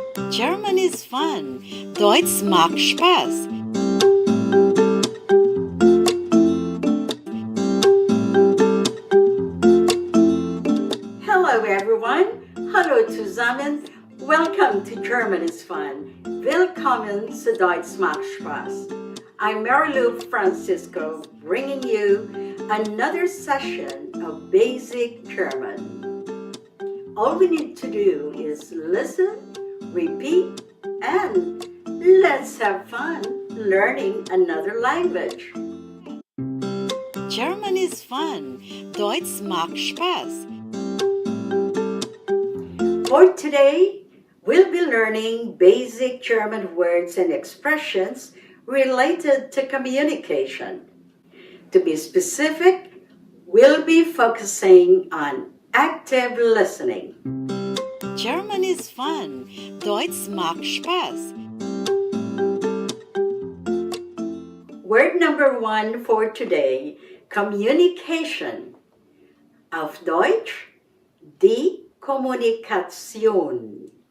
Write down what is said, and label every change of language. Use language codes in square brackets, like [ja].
[en] German is fun. [de] Deutsch macht Spaß. [en] Hello everyone. [de] Hallo zusammen. [en] Welcome to German is Fun. [de] Willkommen zu Deutsch macht Spaß. [en] I'm Marilu Francisco, bringing you another session of basic German. All we need to do is listen, repeat, and let's have fun learning another language. German is fun. [de] Deutsch macht Spaß. [en] For today, we'll be learning basic German words and expressions related to communication. To be specific, we'll be focusing on active listening. German is fun. [de] Deutsch macht Spaß. [en] Word number 1 for today, communication. [de] Auf Deutsch, die Kommunikation.